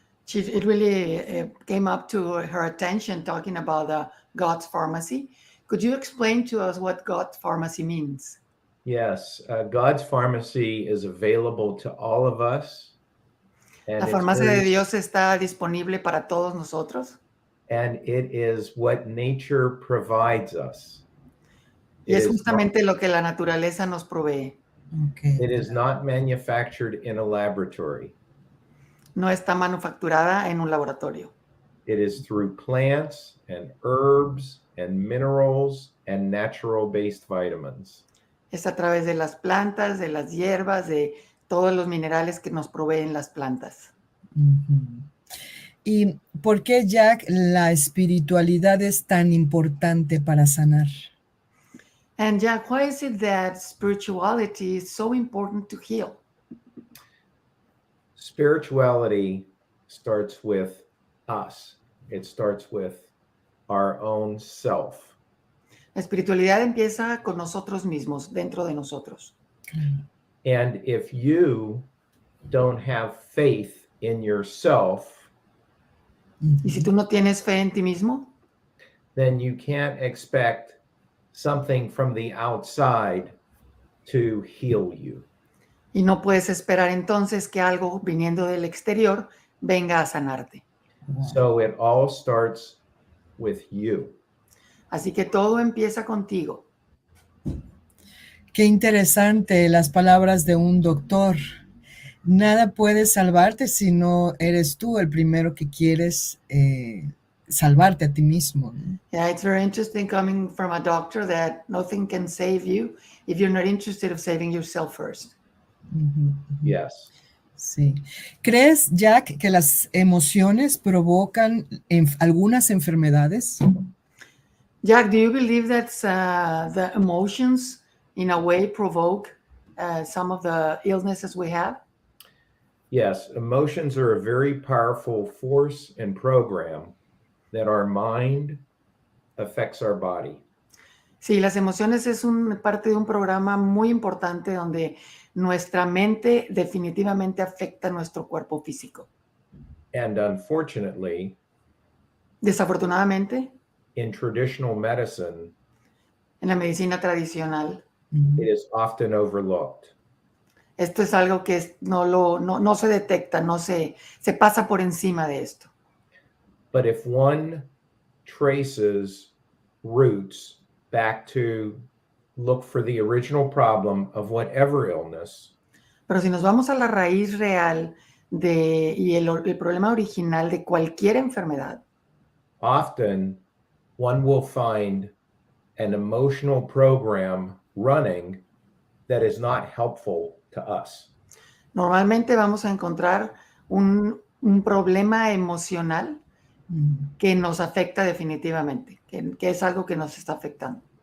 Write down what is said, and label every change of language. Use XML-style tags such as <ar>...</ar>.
<en>It really came up to her attention talking about God's pharmacy. Could you explain to us what God's pharmacy means? Yes, God's pharmacy is available to all of us.</en> <es>La farmacia de Dios está disponible para todos nosotros.</es> <en>And it is what nature provides us.</en> <es>Y es justamente lo que la naturaleza nos provee.</es> <en>Okay. It is not manufactured in a laboratory.</en> <es>No está manufacturada en un laboratorio.</es> <en>It is through plants and herbs and minerals and natural-based vitamins.</en> <es>Es a través de las plantas, de las hierbas, de todos los minerales que nos proveen las plantas. Uh-huh. ¿Y por qué, Jack, la espiritualidad es tan importante para sanar?</es> <en>And Jack, why is it that spirituality is so important to heal? Spirituality starts with us. It starts with our own self.</en> <es>La espiritualidad empieza con nosotros mismos, dentro de nosotros.</es> <en>And if you don't have faith in yourself,</en> <es>Y si tú no tienes fe en ti mismo,</es> <en>then you can't expect something from the outside to heal you.</en> <es>y no puedes esperar entonces que algo viniendo del exterior venga a sanarte.</es> <en>So it all starts with you.</en> <es>Así que todo empieza contigo. Qué interesante las palabras de un doctor. Nada puede salvarte si no eres tú el primero que quieres salvarte a ti mismo, ¿no?</es> <en>Yeah, it's very interesting coming from a doctor that nothing can save you if you're not interested of saving yourself first. Yes.</en> <es>Sí. ¿Crees, Jack, que las emociones provocan algunas enfermedades?</es> <en>Jack, do you believe that the emotions in a way provoke some of the illnesses we have? Yes, emotions are a very powerful force and program that our mind affects our body.</en> <es>Sí, las emociones es parte de un programa muy importante donde nuestra mente definitivamente afecta nuestro cuerpo físico.</es> <en>And unfortunately,</en> <es>Desafortunadamente,</es> <en>in traditional medicine,</en> <es>en la medicina tradicional,</es> <en>it is often overlooked.</en> <es>esto es algo que no se detecta, se pasa por encima de esto.</es> <en>But if one traces roots back to look for the original problem of whatever illness,</en> <es>Pero si nos vamos a la raíz real y el problema original de cualquier enfermedad,</es> <en>often one will find an emotional program running that is not helpful to us.</en> <es>normalmente vamos a encontrar un problema emocional que nos afecta definitivamente, que es algo que nos está afectando.</es>